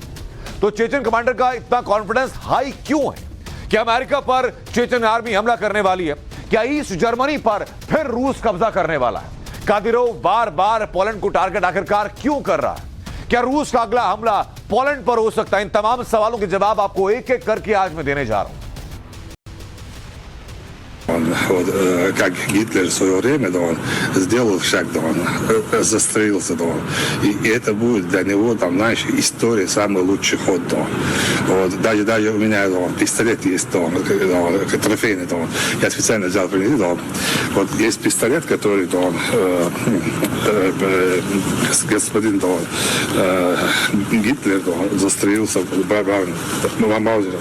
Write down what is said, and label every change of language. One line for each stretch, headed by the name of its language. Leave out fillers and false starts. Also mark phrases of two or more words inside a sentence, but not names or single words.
Hindi: तो चेचन कमांडर का इतना
English: confidence high
Hindi: क्यों है कि अमेरिका पर चेचन आर्मी हमला करने वाली है? क्या ईस्ट जर्मनी पर फिर रूस कब्जा करने वाला है? कादिरोव बार बार पोलैंड को टारगेट आखिरकार क्यों कर रहा है? क्या रूस का अगला हमला पोलैंड पर हो सकता है? इन तमाम सवालों के जवाब आपको एक एक करके आज मैं देने जा रहा हूं।
Russian: Вот, как Гитлер в свое время, да, он сделал шаг, да, он застрелился, да, и это будет для него, там, знаешь, история, самый лучший ход, да. Вот, даже у меня, да, пистолет есть, да, трофейный, да, я специально взял, да, вот есть пистолет, который, да, господин, да, Гитлер, да, застрелился в Маузере.